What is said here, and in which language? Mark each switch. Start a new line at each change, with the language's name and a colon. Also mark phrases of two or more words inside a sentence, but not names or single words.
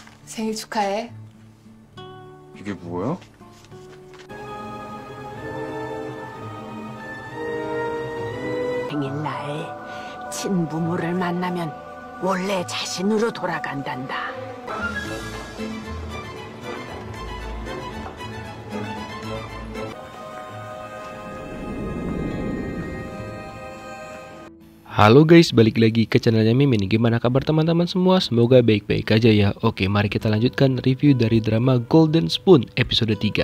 Korean: 생일 축하해. 이게 뭐야? 생일날 친부모를 만나면 원래 자신으로 돌아간단다.
Indonesian: Halo guys, balik lagi ke channelnya Mimin. Gimana kabar teman-teman semua? Semoga baik-baik aja ya. Oke, mari kita lanjutkan review dari drama Golden Spoon episode 3.